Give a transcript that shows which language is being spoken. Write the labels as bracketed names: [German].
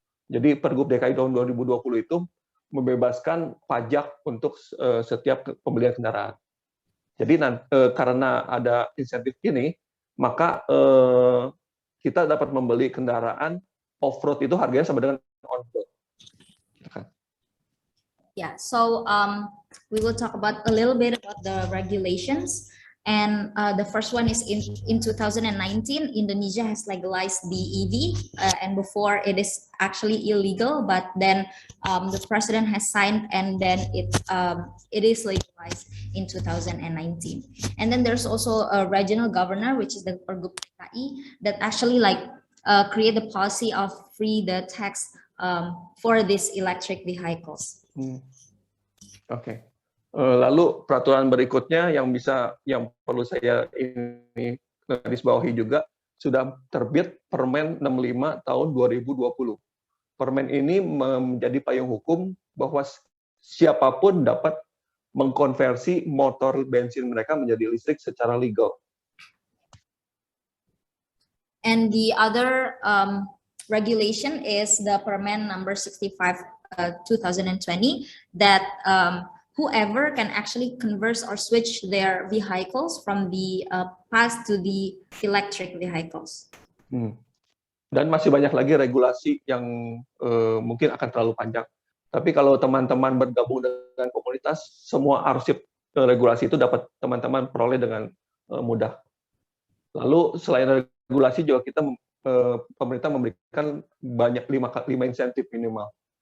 [Indonesian] Jadi Pergub DKI tahun 2020 itu membebaskan pajak untuk setiap pembelian kendaraan. Jadi karena ada insentif ini, maka kita dapat membeli kendaraan off-road itu harganya sama dengan on-road. [English] Yeah, so we will talk about a little bit about the regulations. And the first one is in 2019, Indonesia has legalized the EV, and before it is actually illegal, but then the president has signed, and then it is legalized in 2019. And then there's also a regional governor, which is the Pergub DKI, that actually create the policy of free the tax for these electric vehicles. [Indonesian] Oke. Lalu peraturan berikutnya yang perlu saya ini garis bawahi juga, sudah terbit Permen 65 tahun 2020. Permen ini menjadi payung hukum bahwa siapapun dapat mengkonversi motor bensin mereka menjadi listrik secara legal. [English] And the other regulation is the Permen number 65 2020 that whoever can actually convert or switch their vehicles from the past to the electric vehicles. [Indonesian] Dan masih banyak lagi regulasi yang mungkin akan terlalu panjang. Tapi kalau teman-teman bergabung dengan komunitas, semua arsip regulasi itu dapat teman-teman peroleh dengan mudah. Lalu selain regulasi juga pemerintah memberikan banyak 5 insentif minimal.